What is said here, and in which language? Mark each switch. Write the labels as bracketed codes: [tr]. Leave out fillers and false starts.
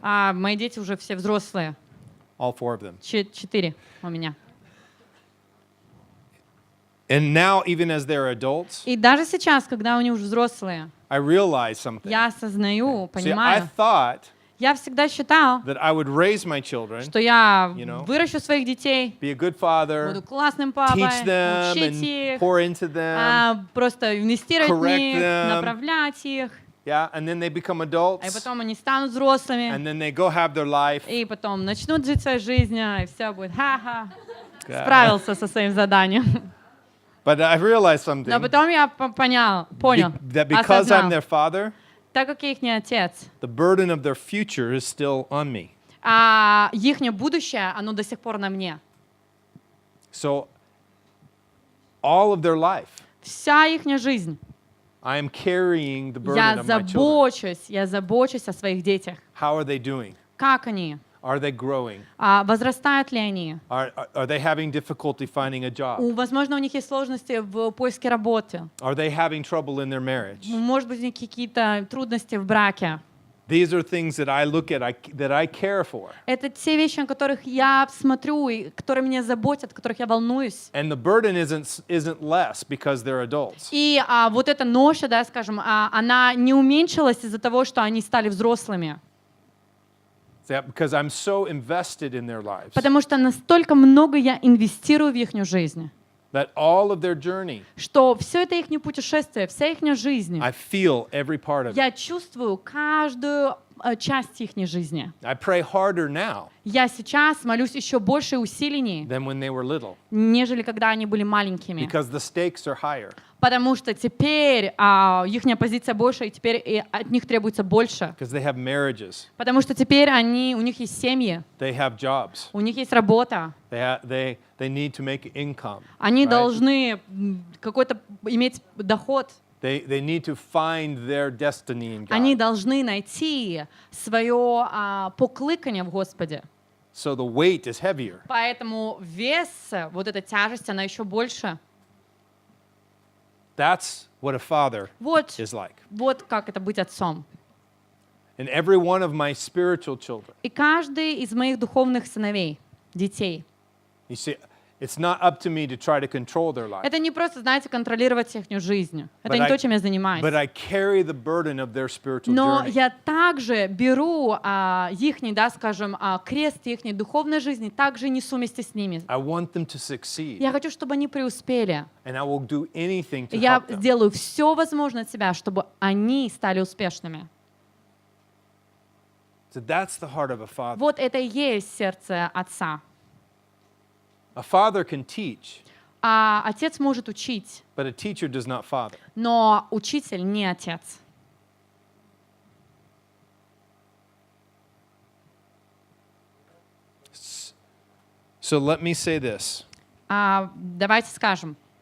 [ru] а мои дети уже все взрослые, [en] all four of them. [ru] 4 у меня. [en] And now, even as they're adults, [ru] И даже сейчас, когда они уже взрослые, [en] I realize something. [ru] я осознаю, [en] See, I [ru] понимаю, [en] thought [ru] я всегда считал, [en] that I would raise my children, [ru] что я [en] you know, [ru] выращу своих детей, [en] be a good father, [ru] буду классным папой, [en] teach them [ru] учить [en] and [ru] их, [en] pour into them, [ru] просто инвестировать в [en] correct [ru] них, [en] them. [ru] направлять их. [en] Yeah, and then they become [ru] и [en] adults, [ru] потом они станут взрослыми, [en] and then they go have their life. [ru] и потом начнут жить своей жизнью, и все будет ха-ха, справился со своим заданием. [en] But I realized [ru] Но [en] something, [ru] потом я понял, [en] that because I'm their father, [ru] так как я их отец, [en] the burden of their future is still on me. [ru] а их будущее, оно до сих пор на мне. [en] So all of their life, [ru] Вся их жизнь. [en] I am carrying the burden of my children. [ru] Я забочусь о своих детях. [en] How are they doing? [ru] Как они? [en] Are they growing? [ru] Возрастают ли они? [en] Are they having difficulty finding a job? [ru] Возможно, у них есть сложности в поиске работы. [en] Are they having trouble in their marriage? [ru] Может быть, у них какие-то трудности в браке. [en] These are things that I look at, that I care for. [ru] Это те вещи, о которых я смотрю, и которые меня заботят, о которых я волнуюсь. [en] And the burden isn't less because they're adults. [ru] И вот эта ноша, да, скажем, она не уменьшилась из-за того, что они стали взрослыми. [en] Because I'm so invested in their lives [ru] Потому что настолько много я инвестирую в их жизнь, [en] that all of their journey, [ru] что все это их путешествие, вся их жизнь, [en] I feel every part of it. [ru] я чувствую каждую часть их жизни. [en] I pray harder now [ru] Я сейчас молюсь еще больше усиленней, [en] than when they were little [ru] нежели когда они были маленькими. [en] because the stakes are higher. [ru] Потому что теперь их позиция больше, и теперь и от них требуется больше. [en] Because they have marriages, [ru] Потому что теперь у них есть семьи, [en] they have jobs, [ru] у них есть работа. [en] they need to make income. [ru] Они [en] right? [ru] должны какой-то иметь доход. [en] They need to find their destiny in [ru] Они [en] God. [ru] должны найти свое покликание в Господе. [en] So the weight is heavier. [ru] Поэтому вес, вот эта тяжесть, она еще больше. [en] That's what a father [ru] Вот, [en] is like. [ru] вот как это быть отцом. [en] And every one of my spiritual children, [ru] И каждый из моих духовных сыновей, детей, [en] you see, it's not up to me to try to control their life. [ru] это не просто, знаете, контролировать их жизнь. Это [en] But [ru] не [en] I- [ru] то, чем я занимаюсь. [en] But I carry the burden of their spiritual [ru] Но [en] journey. [ru] я также беру их, да, скажем, крест их духовной жизни, также несу вместе с ними. [en] I want them to succeed. [ru] Я хочу, чтобы они преуспели. [en] And I will do anything to [ru] Я [en] help them. [ru] сделаю все возможное от себя, чтобы они стали успешными. [en] So that's the heart of a father. [ru] Вот это и есть сердце отца. [en] A father can teach, [ru] Отец может учить, [en] but a teacher does not father. [ru] но учитель не отец. [en] So let me say this. [ru] Давайте скажем.